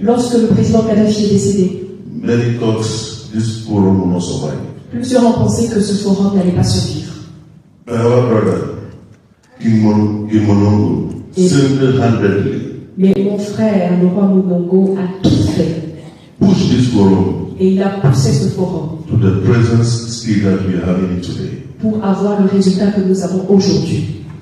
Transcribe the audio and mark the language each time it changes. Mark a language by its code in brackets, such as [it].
[fr] Lorsque le président Kadhafi est décédé, [en] many thought this forum will not survive. [fr] plusieurs ont pensé que ce forum n'allait pas survivre. [en] But our brother, in Monongo, single-handedly [fr] Mais mon frère, le roi Munongo, a tout fait. [en] pushed this forum [fr] Et il a poussé ce forum [en] to the present state that we are having today. [fr] pour avoir le résultat que nous avons aujourd'hui.